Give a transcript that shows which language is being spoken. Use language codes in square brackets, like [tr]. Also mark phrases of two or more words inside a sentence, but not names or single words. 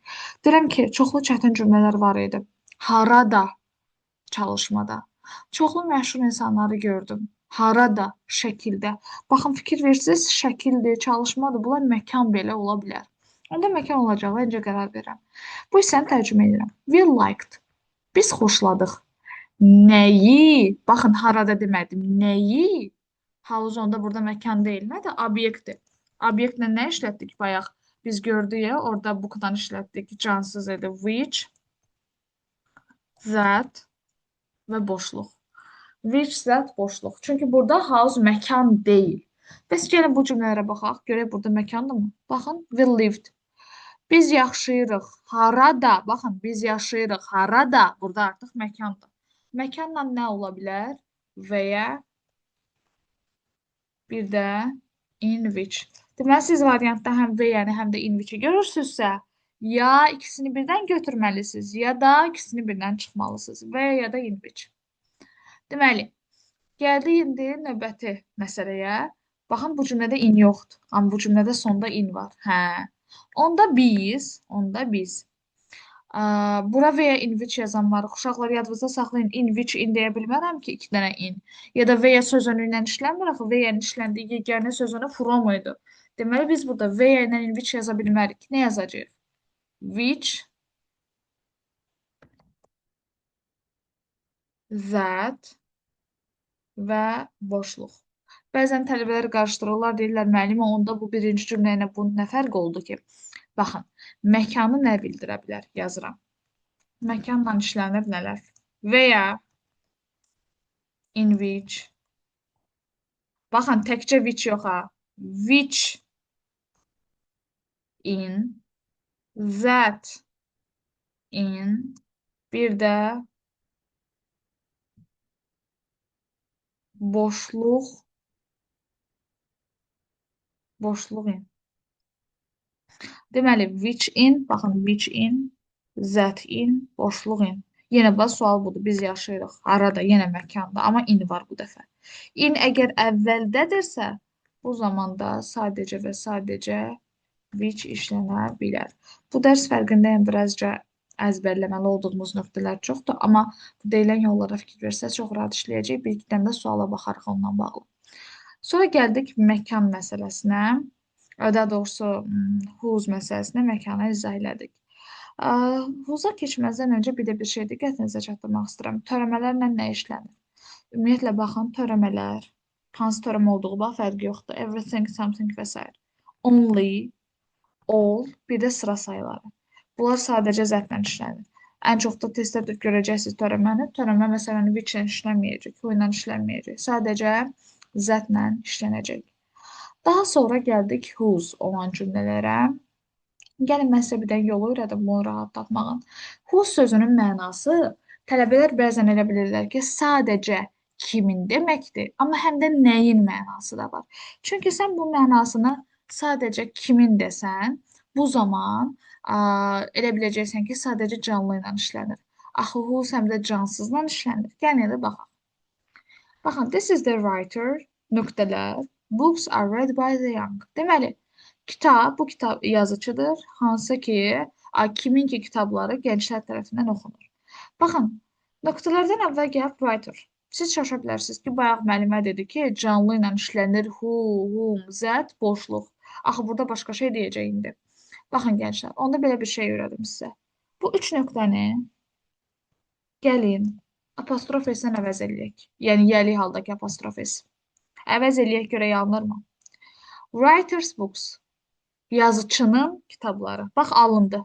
[az] Deyirəm ki, çoxlu çətin cümlələr var idi. Harada çalışmada. Çoxlu məşhur insanları gördüm. Harada, şəkildə. Baxın, fikir versiniz, şəkildir, çalışmadır. Bunlar məkan belə ola bilər. Onda məkan olacağı öncə qərar verirəm. Bu hissəni tərcümə edirəm. [en] We liked. [az] Biz xoşladıq. Nəyi? Baxın, harada demədim. Nəyi? House onda burada məkan deyil. Nədir? Obyektdir. Obyektlə nə işlətdik bayaq? Biz gördük ya, orada bookdan işlətdik. Cansız idi. [en] Which, that [az] və boşluq. [en] Which, that, [az] boşluq. Çünki burada house məkan deyil. Bəs gəlin bu cümlələrə baxaq. Görək burada məkandırmı? Baxın, [en] we lived. [az] Biz yaşayırıq. Harada? Baxın, biz yaşayırıq. Harada? Burada artıq məkandır. Məkanla nə ola bilər? Və ya bir də [en] in which. [az] Deməli, siz variantda həm və yəni həm də [en] in which- [az] i görürsünüzsə, ya ikisini birdən götürməlisiniz, ya da ikisini birdən çıxmalısınız. Və ya da [en] in which. [az] Deməli, gəldi indi növbəti məsələyə. Baxın, bu cümlədə in yoxdur. Amma bu cümlədə sonda in var. Hə. Onda biz bura və ya [en] in which [az] yazan var. Uşaqlar yadınızda saxlayın. [en] In which in [az] deyə bilmərəm ki, iki dənə in. Ya da və ya sözünü ilə işləmir axı. Və ya işləndiyi yeganə sözünü from idi. Deməli biz burada və ya ilə [en] in which [az] yaza bilmərik. Nə yazacağıq? [en] Which, that [az] və boşluq. Bəzən tələbələr qarışdırırlar, deyirlər müəllimə, onda bu birinci cümlə ilə bunun nə fərqi oldu ki? Baxın, məkanı nə bildirə bilər? Yazıram. Məkanla işlənir nələr? Və ya [en] in which. [az] Baxın, təkcə which yox ha. [en] Which in, that in, [az] bir də boşluq, boşluq in. Deməli, [en] which in, baxın, which in, that in, [az] boşluq in. Yenə bax, sual budur. Biz yaşayırıq. Harada? Yenə məkanda. Amma in var bu dəfə. In əgər əvvəldədirsə, bu zamanda sadəcə və sadəcə which işlənə bilər. Bu dərs fərqindəyəm, birazca əzbərləməli olduğumuz nöqtələr çoxdur, amma bu deyilən yollara fikir versəz çox rahat işləyəcək. Bir iki dənə də suala baxarıq onunla bağlı. Sonra gəldik məkan məsələsinə. Daha doğrusu whose məsələsinə, məkanı izah elədik. Who's-a keçməzdən öncə bir də bir şey diqqətinizə çatdırmaq istəyirəm. Törəmələrlə nə işlənir? Ümumiyyətlə, baxın, törəmələr, hansı törəmə olduğu bax, fərqi yoxdur. [en] Everything, something [az] və s. [en] Only, all, [az] bir də sıra sayıları. Bunlar sadəcə zətlə işlənir. Ən çox da testdə görəcəksiniz törəməni. Törəmə məsələni which-lə işlənməyəcək, who-ilə işlənməyəcək. Sadəcə zətlə işlənəcək. Daha sonra gəldik whose olan cümlələrə. Gəlin mən sizə bir dənə yolu öyrədim bunu rahatlatmağın. Whose sözünün mənası tələbələr bəzən elə bilirlər ki, sadəcə kimin deməkdir, amma həm də nəyin mənası da var. Çünki sən bu mənasını sadəcə kimin desən, bu zaman elə biləcəksən ki, sadəcə canlı ilə işlənir. Axı whose həm də cansızla işlənir. Gəlin elə baxaq. Baxın, [en] this is the writer, nöqtələr, books are read by the young. [az] Deməli, bu kitab yazıcıdır, hansı ki, kimin ki kitabları gənclər tərəfindən oxunur. Baxın, nöqtələrdən əvvəl gəlib writer. Siz şaşa bilərsiniz ki, bayaq müəllimə dedi ki, canlı ilə işlənir, [en] who, whom, that, [az] boşluq. Axı, burada başqa şey deyəcək indi. Baxın, gənclər, onda belə bir şey öyrədim sizə. Bu üç nöqtəni gəlin apostrof S-lə əvəz eləyək. Yəni, yəli haldakı apostrof S. Əvəz eləyək görə yanılırmı? [en] Writer's books. [az] Yazıçının kitabları. Bax, alındı.